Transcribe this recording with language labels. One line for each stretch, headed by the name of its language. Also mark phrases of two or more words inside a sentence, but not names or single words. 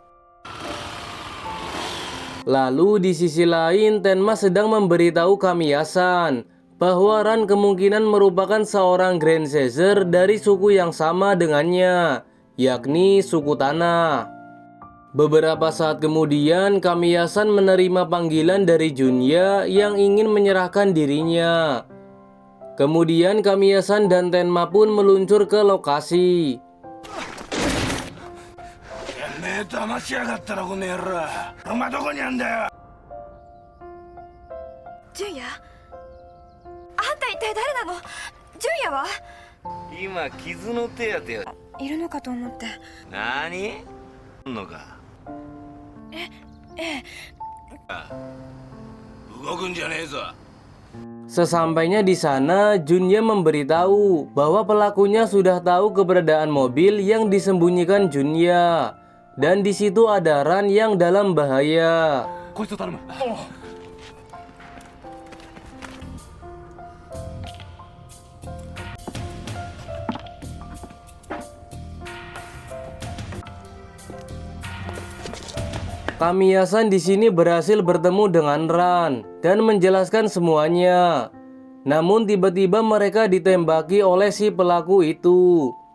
Indonesian: Lalu di sisi lain Tenma sedang memberitahu Kamiya-san bahwa Ran kemungkinan merupakan seorang Grand Caesar dari suku yang sama dengannya, yakni suku Tanah. Beberapa saat kemudian Kamiya-san menerima panggilan dari Junya yang ingin menyerahkan dirinya. Kemudian Kamiya-san dan Tenma pun meluncur ke lokasi.
Japanese: 騙しやがったらこの野郎。お前どこにあんだよ。純也？あんた一体誰なの？純也は？今傷の手当てや。いるのかと思って。何？んのか。ええ。動くんじゃねえぞ。
Indonesian: Sesampainya di sana, Junya memberitahu bahwa pelakunya sudah tahu keberadaan mobil yang disembunyikan Junya. Dan di situ ada Ran yang dalam bahaya.
Japanese: こいつを頼む。
Indonesian: Kamiya-san di sini berhasil bertemu dengan Ran dan menjelaskan semuanya. Namun tiba-tiba mereka ditembaki oleh si pelaku itu.